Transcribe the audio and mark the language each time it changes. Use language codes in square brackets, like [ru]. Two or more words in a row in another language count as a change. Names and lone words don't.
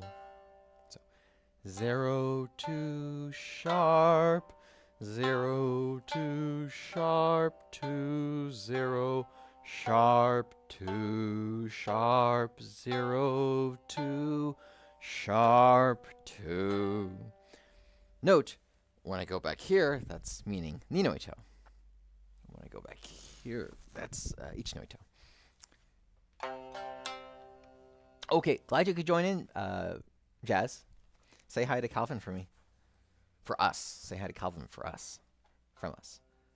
[en] So 0, 2, sharp, 0, 2, sharp, 2, 0, sharp, 2, sharp, 0, 2, sharp, 2. Note, when I go back here, that's meaning [ja] ni no ito. [en] When I go back here, that's [ja] ich no ito. [en] Okay, glad you could join in, Jazz. Say hi to Calvin for me. For us. Say hi to Calvin for us. From us.